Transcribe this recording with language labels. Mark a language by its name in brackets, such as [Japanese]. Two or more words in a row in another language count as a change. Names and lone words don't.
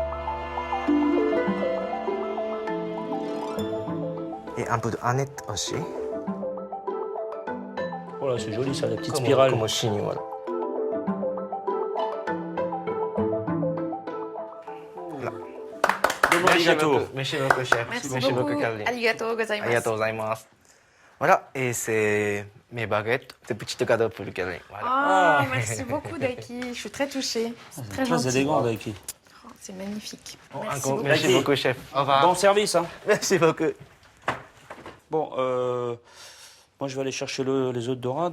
[French] Et un peu d'aneth aussi. Voilà, c'est joli, ça, la petite Comme- spirale. Comme au chignon, voilà. Merci beaucoup, chef. Merci beaucoup. Caroline. [Japanese] ありがとうございます. ありがとうございます. [French] Voilà, et c'est mes baguettes, des petites cadeaux pour Caroline. Voilà. Oh, merci beaucoup, Daiki. Je suis très touchée. C'est très Très gentil. élégant, Daiki. Oh, c'est magnifique. Merci Encore, beaucoup. merci Daiki. beaucoup, chef. Au revoir. Bon service, hein. Merci beaucoup. Bon, moi, je vais aller chercher les œufs de dorade.